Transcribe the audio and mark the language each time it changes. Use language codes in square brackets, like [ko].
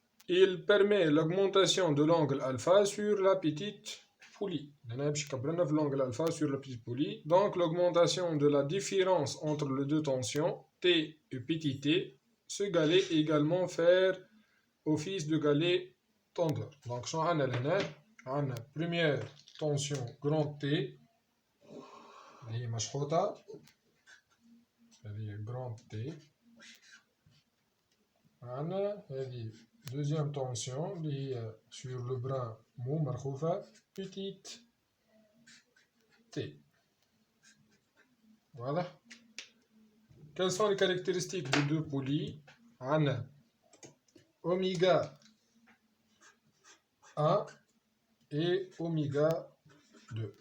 [fr] Il permet l'augmentation de l'angle alpha sur la petite poulie. [ar] هنا باش يكبرنا في [fr] l'angle alpha sur la petite poulie. Donc l'augmentation de la différence entre les deux tensions T et petit t, ce galet est également faire office de galet tondeur. [ar] Donc شنو عندنا لهنا؟ عندنا [fr] première tension grand T [ar] اللي هي مشحوطة، هذه [fr] grand T. [ar] عندنا هذه [fr] deuxième tension [ar] اللي هي [fr] sur le brin mou [ar] مرخوفة [fr] petite T. Voilà. Quelles sont les caractéristiques des deux poulies? [ar] عندنا [fr] oméga 1 et oméga 2.